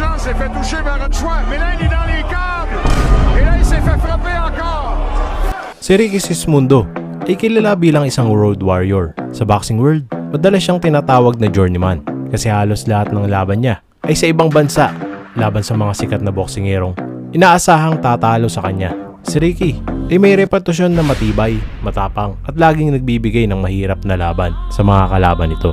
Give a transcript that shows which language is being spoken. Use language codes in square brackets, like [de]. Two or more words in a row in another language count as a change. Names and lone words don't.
[fr] s'est fait toucher par un choix. Mais là, il est dans les câbles. Et là, il s'est fait frapper encore. [tl] Si Ricky Sismundo ay kilala bilang isang [en] road warrior. [tl] Sa [en] boxing world, [tl] madalas siyang tinatawag na journeyman kasi halos lahat ng laban niya ay sa ibang bansa laban sa mga sikat na boksingerong inaasahang tatalo sa kanya. Si Ricky ay may reputasyon na matibay, matapang at laging nagbibigay ng mahirap na laban sa mga kalaban nito.